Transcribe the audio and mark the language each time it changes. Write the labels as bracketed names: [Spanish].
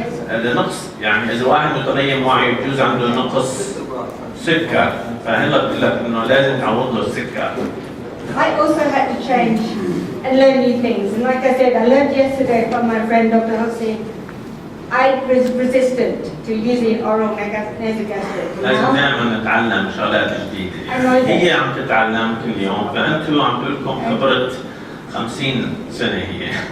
[Arabic] النقص يعني اذا واحد متغير وعي بجوز عنده نقص سكر، فهلا بقول لك انه لازم تعوض له السكر. [English] I also had to change and learn new things. And like I said, I learned yesterday from my friend Dr. Hossein, I was resistant to using oral nasogastric. [Arabic] لازم دائما نتعلم شغلات جديدة. هي عم تتعلم كل يوم، فأنتوا عم لكم خبرة 50 سنة هي.